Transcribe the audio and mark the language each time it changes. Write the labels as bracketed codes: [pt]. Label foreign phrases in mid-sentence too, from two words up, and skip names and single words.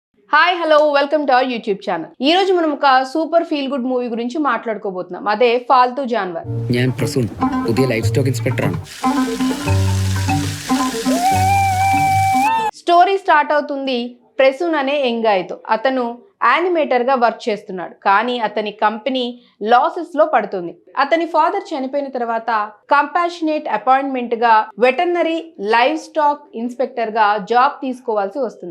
[en] Hi hello welcome to our YouTube channel. [te] ఈ రోజు మనం ఒక [en] super feel good movie [te] గురించి మాట్లాడుకోబోతున్నాం. అదే ఫాల్తూ జాన్వర్. [ml] ഞാൻ പ്രസൂൺ പുതിയ [en] life stock inspector. story start [te] అవుతుంది ప్రసూన్ అనే యంగాయ్తో. అతను యానిమేటర్ గా వర్క్ చేస్తున్నాడు, కానీ అతని కంపెనీ లాసెస్ లో పడుతుంది. అతని ఫాదర్ చనిపోయిన తర్వాత [en] compassionate appointment [te] గా [en] veterinary live stock inspector [te] గా జాబ్ తీసుకోవాల్సి వస్తుంది.